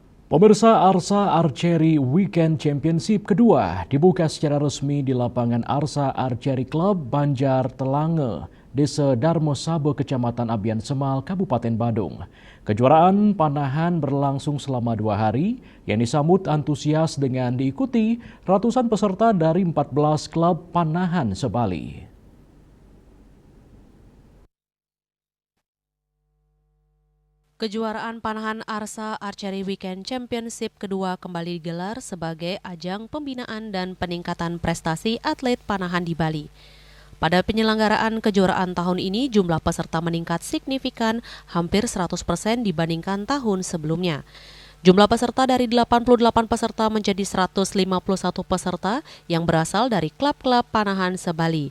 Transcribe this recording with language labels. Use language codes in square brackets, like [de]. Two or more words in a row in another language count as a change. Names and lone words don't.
[id] Pemirsa, Arsa Archery Weekend Championship kedua dibuka secara resmi di lapangan Arsa Archery Club Banjar Telange, Desa Darmo Sabo, Kecamatan Abian Semal, Kabupaten Badung. Kejuaraan panahan berlangsung selama 2 hari yang disambut antusias dengan diikuti ratusan peserta dari 14 klub panahan se-Bali. Kejuaraan panahan Arsa Archery Weekend Championship kedua kembali digelar sebagai ajang pembinaan dan peningkatan prestasi atlet panahan di Bali. Pada penyelenggaraan kejuaraan tahun ini, jumlah peserta meningkat signifikan hampir 100% dibandingkan tahun sebelumnya. Jumlah peserta dari 88 peserta menjadi 151 peserta yang berasal dari klub-klub panahan se-Bali.